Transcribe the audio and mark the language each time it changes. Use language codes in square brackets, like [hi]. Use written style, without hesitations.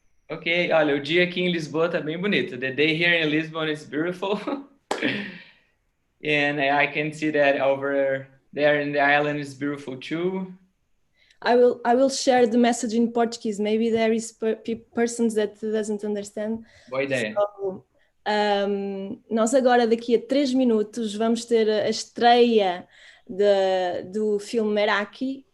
[pt] Ok, olha, o dia aqui em Lisboa tá bem bonito. [en] The day here in Lisbon is beautiful. And I can see that over there in the island is beautiful too. I will share the message in Portuguese. Maybe there is persons that doesn't understand. [pt] Boa ideia. So, nós agora daqui a 3 minutos vamos ter a estreia do filme MERAKi.